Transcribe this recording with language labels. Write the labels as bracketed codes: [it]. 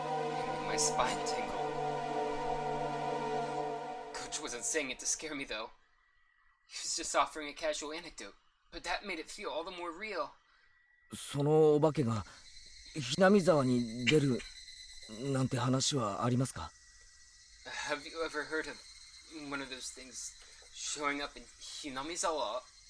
[en] Making my spine tingle. Coach wasn't saying it to scare me though. He was just offering a casual anecdote, but that made it feel all the more real. [ja] そのお化けがひなみ沢に出るなんて話はありますか？ [en] Have you ever heard of one of those things showing up in Hinamizawa?